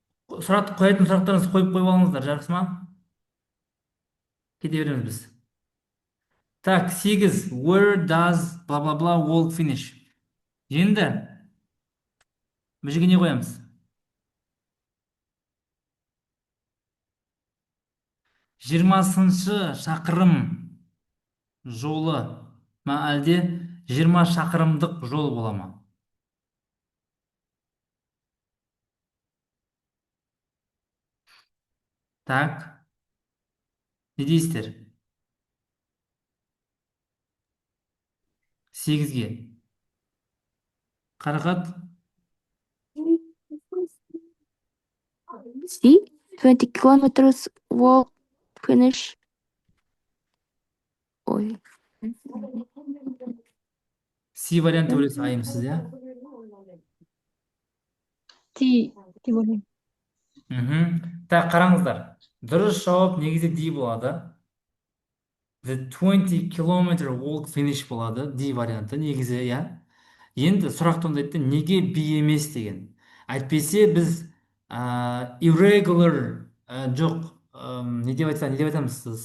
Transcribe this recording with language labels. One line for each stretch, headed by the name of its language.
Kazakh: Қоятын сұрақтарыңызды қойып алыңыздар, жақсы ма? Кете береміз біз.
Russian: Так,
Kazakh: 8.
English: Where does blah blah blah walk finish?
Kazakh: Енді бұл жерге не қоямыз? 20-шы шақырым жолы ма әлде 20 шақырымдық жол бола ма?
Russian: Так,
Kazakh: не дейсіздер? 8-ге. Қарақат,
English: C. 20 kilometers walk finish. Ой.
Kazakh: Си варианты ойлайсыз, айымсыз, иә? Ти деп ойлаймын. Так, қараңыздар. Дұрыс жауап негізі D болады.
English: The 20 kilometer walk finish
Kazakh: болады. D варианты негізі, иә? Енді сұрақ туындайды, неге B емес деген. Әйтпесе біз irregular, жоқ, не деп айтамыз?